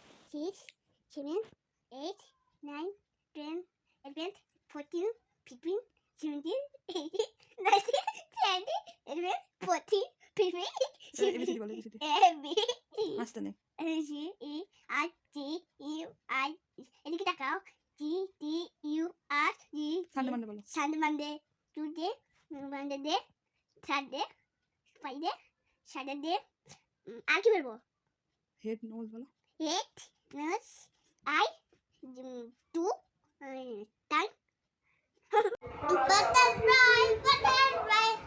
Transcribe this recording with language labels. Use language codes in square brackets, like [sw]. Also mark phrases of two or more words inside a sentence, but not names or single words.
[en] 6, 7, 8, 9, 10, 11, 14, 15, 17, 18, 19, 20, 11, 14, 15, 16, 17, G, E, I, G, U, I, [bn] এদিকে তাকাও [en] G, D, U, R, G, Sunday, Monday, Tuesday, Wednesday, Thursday, Friday, Saturday, [bn] আর কি বলবো? [en] head nose [bn] বলো। [en] head nose eye to tongue butterfly butterfly